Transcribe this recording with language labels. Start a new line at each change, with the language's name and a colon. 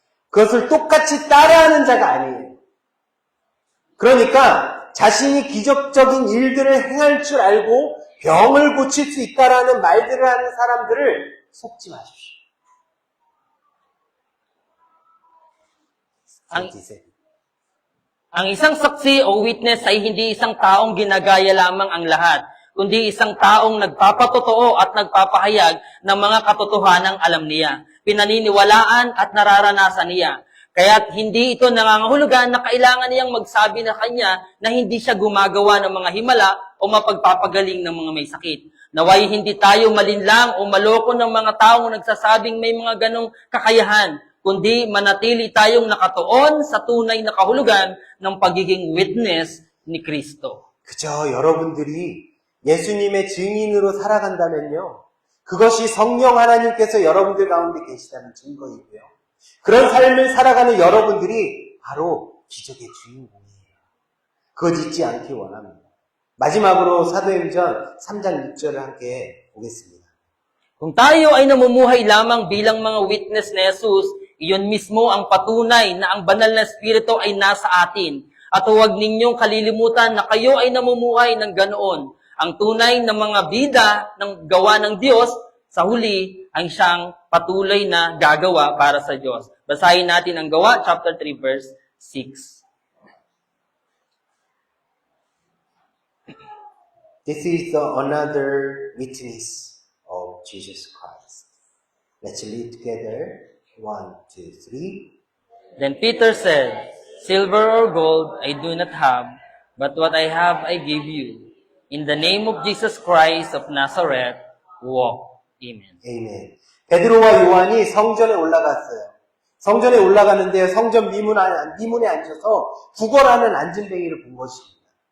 Korean: 그것을 똑같이 따라하는 자가 아니에요. 그러니까 자신이 기적적인 일들을 행할 줄 알고 병을 고칠 수 있다라는 말들을 하는 사람들을 속지 마십시오.
Filipino: Ang isang saksi o witness ay hindi isang taong ginagaya lamang ang lahat, kundi isang taong nagpapatotoo at nagpapahayag ng mga katotohanang alam niya, pinaniniwalaan at nararanasan niya. Kaya't hindi ito nangangahulugan na kailangan niyang magsabi na kanya na hindi siya gumagawa ng mga himala o mapagpapagaling ng mga may sakit. Naway hindi tayo malinlang o maloko ng mga taong nagsasabing may mga ganong kakayahan, kundi manatili tayong nakatuon sa tunay na kahulugan ng pagiging witness ni Kristo.
Korean: 그저 여러분들이 예수님의 증인으로 살아간다면요, 그것이 성령 하나님께서 여러분들 가운데 계시다는 증거이고요. 그런 삶을 살아가는 여러분들이 바로 기적의 주인공이에요. 그것 잊지 않기 원합니다. 마지막으로 사도행전 3장 6절을 함께 보겠습니다.
Filipino: Kung tayo ay namumuhay lamang bilang mga witness ni Jesus, iyon mismo ang patunay na ang banal na Espiritu ay nasa atin. At huwag ninyong kalilimutan na kayo ay namumuhay ng ganoon. Ang tunay na mga bida ng gawa ng Diyos, sa huli, ang siyang patuloy na gagawa para sa Diyos. Basahin natin ang Gawa, chapter 3, verse 6.
English: This is another witness of Jesus Christ. Let's read together. 1, 2, 3. Then Peter said, Silver or gold I do not have, but what I have I give you. In the name of Jesus Christ of Nazareth, walk. Amen.
Korean: 아멘. 베드로와 요한이 성전에 올라갔어요. 성전에 올라가는데 성전 미문에 앉아서 구걸하는 안진뱅이를 본 것입니다.